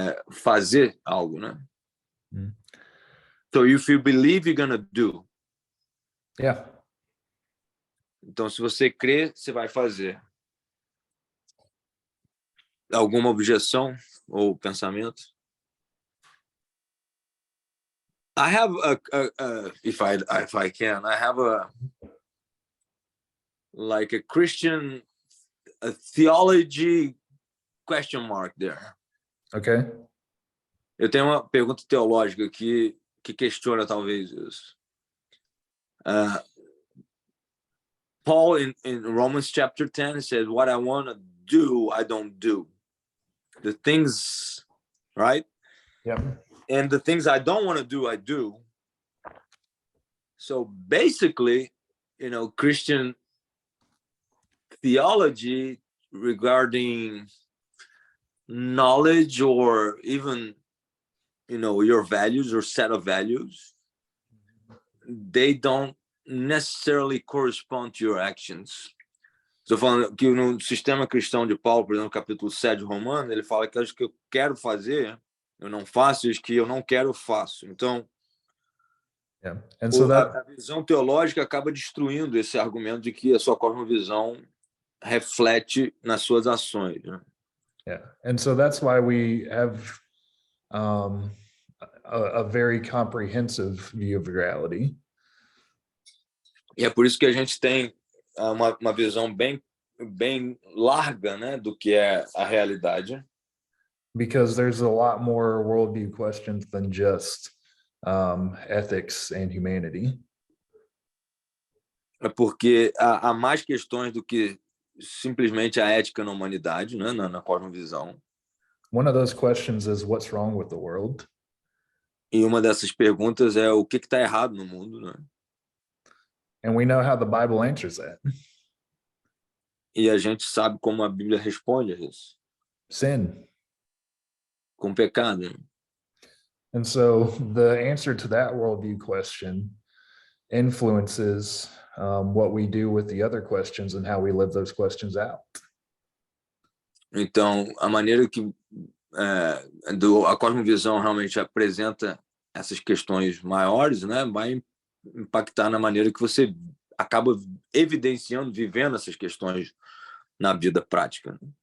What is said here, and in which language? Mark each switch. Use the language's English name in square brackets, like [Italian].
[Portuguese] fazer algo, né? Mm. [English] So if you believe, you're gonna do. Yeah. [Portuguese] Então, se você crê, você vai fazer. Alguma objeção ou pensamento? [English] I have if I can, I have like a Christian theology question mark there. Okay. [Portuguese] Eu tenho uma pergunta teológica que questiona talvez isso. [English] Paul in Romans chapter 10 says, what I want to do, I don't do. The things, right? Yeah. And the things I don't want to do, I do. So basically, Christian theology regarding knowledge or even, your values or set of values, they don't necessarily correspond to your actions. [Portuguese] Estou falando que no sistema cristão de Paulo, por exemplo, no capítulo 7 de Romanos, ele fala que as que eu quero fazer, eu não faço, e as que eu não quero, faço. Então, [English] Yeah. And so [Portuguese] a visão teológica acaba destruindo esse argumento de que a sua cosmovisão reflete nas suas ações, né? [English] yeah. And so that's why we have a very comprehensive view of reality. [Portuguese] E é por isso que a gente tem uma visão bem larga, né, do que é a realidade. [English] Because there's a lot more worldview questions than just ethics and humanity. [Portuguese] É porque há mais questões do que simplesmente a ética na humanidade, né, na cosmovisão. [English] One of those questions is what's wrong with the world? [Portuguese] E uma dessas perguntas é o que está errado no mundo, né? [English] And we know how the Bible answers that. [Portuguese] E a gente sabe como a Bíblia responde a isso. [English] Sin. [Portuguese] Com pecado. Né? [English] And so the answer to that worldview question influences what we do with the other questions and how we live those questions out. [Portuguese] Então, a maneira que a cosmovisão realmente apresenta essas questões maiores, né, vai impactar na maneira que você acaba evidenciando, vivendo essas questões na vida prática.